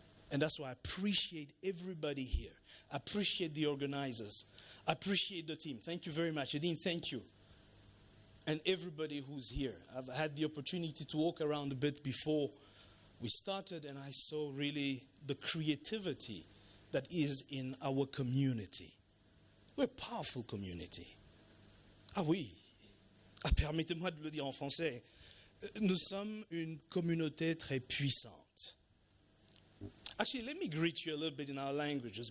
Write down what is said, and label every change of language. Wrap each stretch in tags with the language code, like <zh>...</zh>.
<en>And that's why I appreciate everybody here. I appreciate the organizers. I appreciate the team. Thank you very much. Edine, thank you. And everybody who's here. I've had the opportunity to walk around a bit before we started, and I saw really the creativity that is in our community. We're a powerful community.</en> <fr>Ah oui. Ah, permettez-moi de le dire en français. Nous sommes une communauté très puissante.</fr> <en>Actually, let me greet you a little bit in our languages.</en>